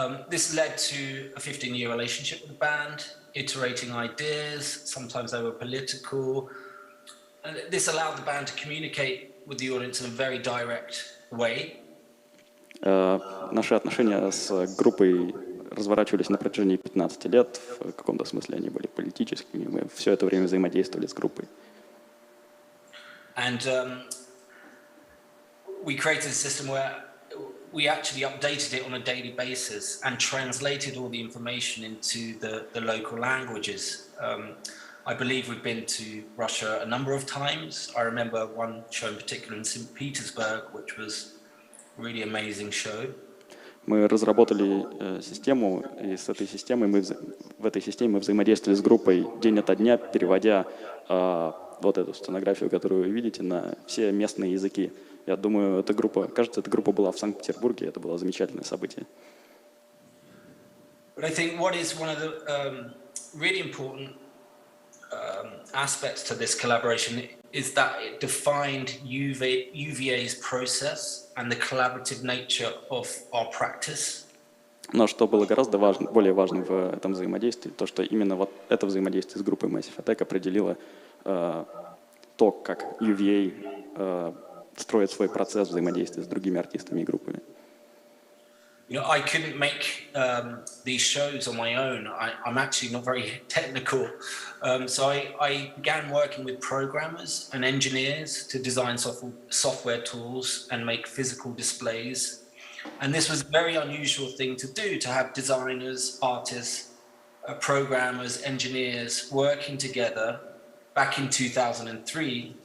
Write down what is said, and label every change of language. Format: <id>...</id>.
<en>This led to a 15-year relationship with the band, iterating ideas, sometimes they were political. And this allowed the band to communicate with the audience in a very direct way.</en> <ru>Наши отношения с группой разворачивались на протяжении 15 лет. В каком-то смысле они были политическими. Мы все это время взаимодействовали с группой.</ru> <en>And we created a system where we actually updated it on a daily basis and translated all the information into the local languages. I believe we've been to Russia a number of times. I remember one show in particular in St. Petersburg, which was a really amazing show.</en> <ru>Мы разработали систему, и с этой системой в этой системе мы взаимодействовали с группой день ото дня, переводя вот эту сценографию, которую вы видите, на все местные языки. Я думаю, эта группа была в Санкт-Петербурге, это было замечательное событие.</ru> <en>But I think what is one of the really important aspects to this collaboration is that it defined UVA's process and the collaborative nature of our practice.</en> <ru>Но что было гораздо более важным в этом взаимодействии, то, что именно вот это взаимодействие с группой Massive Attack определило то, как UVA строит свой процесс взаимодействия с другими артистами и группами.</ru> <en>You know, I couldn't make these shows on my own. I'm actually not very technical. So I began working with programmers and engineers to design software tools and make physical displays. And this was a very unusual thing to do, to have designers, artists, programmers, engineers working together back in 2003.</en>